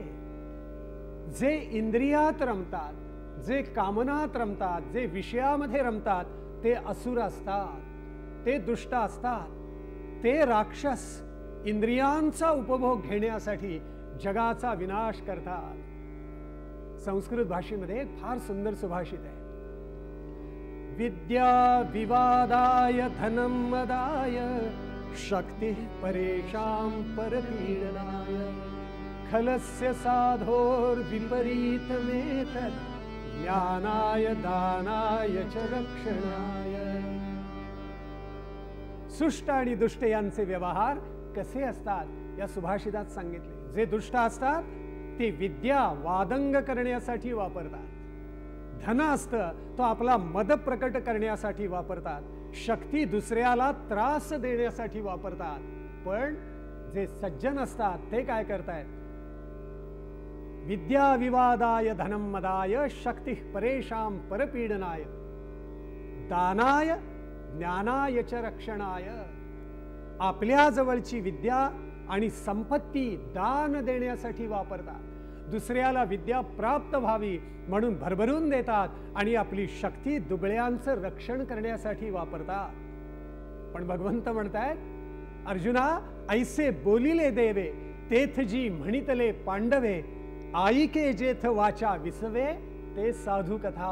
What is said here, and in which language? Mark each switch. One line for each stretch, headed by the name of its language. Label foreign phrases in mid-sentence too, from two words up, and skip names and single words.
Marathi: जे इंद्रियात रमतात, जे कामनात रमतात, जे विषयामध्ये रमतात, ते असुर असतात, ते दुष्ट असतात. ते राक्षस इंद्रियांचा उपभोग घेण्यासाठी जगाचा विनाश करतात. संस्कृत भाषेमध्ये फार सुंदर सुभाषित आहे,
Sanskrit: विद्या विवादाय धनं मदाय शक्ति परेषां परपीडनाय खलस्य साधोर्विपरीतमेतत् ज्ञानाय दानाय च रक्षणाय।
Marathi: सुष्ट आणि दुष्ट यांचे व्यवहार कसे असतात या सुभाषितात सांगितले। जे दुष्ट असतात ते विद्या वादंग करण्यासाठी वापरतात, धन असतं तो आपला मद प्रकट करण्यासाठी वापरतात, शक्ती दुसऱ्याला त्रास देण्यासाठी वापरतात। पण जे सज्जन असतात ते काय करतायत?
Sanskrit: विद्या विवादाय धनं मदाय शक्ति परेषां परपीडनाय दानाय ज्ञानाय च रक्षणाय।
Marathi: आपल्या जवळची विद्या आणि संपत्ती दान देण्यासाठी वापरतात, दुसऱ्याला विद्या प्राप्त व्हावी म्हणून भरभरून देतात आणि आपली शक्ती दुबळ्यांचं रक्षण करण्यासाठी वापरतात। पण भगवंत म्हणतायत, अर्जुना ऐसे बोलिले देवे तेथ जी म्हणितले पांडवे आईके जेथ वाचा विसवे ते साधू कथा।